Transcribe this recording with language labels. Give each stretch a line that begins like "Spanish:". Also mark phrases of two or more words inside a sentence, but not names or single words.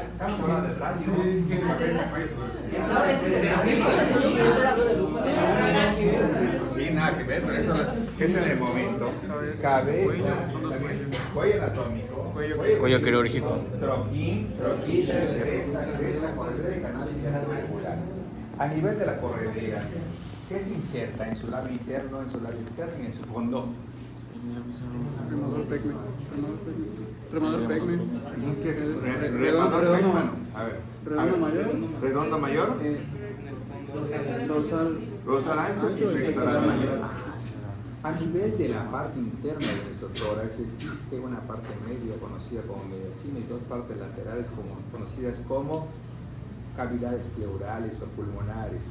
Spanish: Estamos hablando de radio. Cabeza, cuello y tuberosidad. Sí, nada que ver, pero eso es en el momento. Cabeza, cuello anatómico, Cuello quirúrgico. troquín, cresta, corredera y canal circunvalar. A nivel de la corredera, ¿qué se inserta en su labio interno, en su labio externo y en su fondo? Remador pecme. Remador pecme. ¿Qué es Redondo redondo? A ver. Redondo mayor. Redondo mayor. Dorsal ancho y y pectoral mayor. A nivel de la parte interna de nuestro tórax existe una parte media conocida como mediastina y dos partes laterales conocidas como cavidades pleurales o pulmonares.